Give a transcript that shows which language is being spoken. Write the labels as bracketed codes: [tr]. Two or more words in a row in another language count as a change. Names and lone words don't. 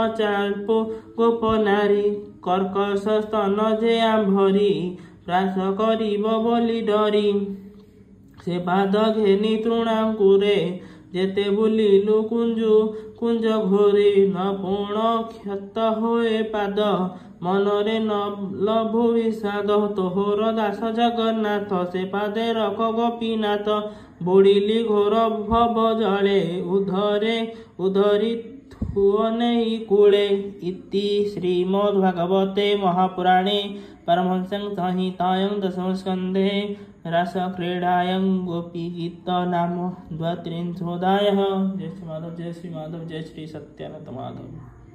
[or] ଚାଳ୍ପୁ ଗୋପ ନାରୀ କର୍କଶ ସ୍ତନ ଯେ ଆମ୍ଭରି ପ୍ରାସ କରିବ ବୋଲି ଡରି ସେ ପାଦ ଘେନି ତୃଣାଙ୍କୁରେ ଯେତେ ବୁଲିଲୁ କୁଞ୍ଜ ଘୋରି ନ ପୁଣ କ୍ଷତ ହୋଏ ପାଦ ମନରେ ନ ଲଭୁ ବିଷାଦ ତୋହର ଦାସ ଜଗନ୍ନାଥ ସେ ପାଦେ ରଖ ଗୋପୀନାଥ ବୁଡ଼ିଲି ଘୋର ଭବ ଜଳେ ଉଧରି ଥୁଅ ନେଇ କୂଳେ [sa] ଇତି ଶ୍ରୀମଦ୍ଭାଗବତେ ମହାପୁରାଣେ परमहंस संहितायां दशमस्कन्धे रासक्रीडायां गोपीगीत नाम 32 अध्यायः। जय श्री माधव जय श्री माधव जय श्री सत्यानंद माधव।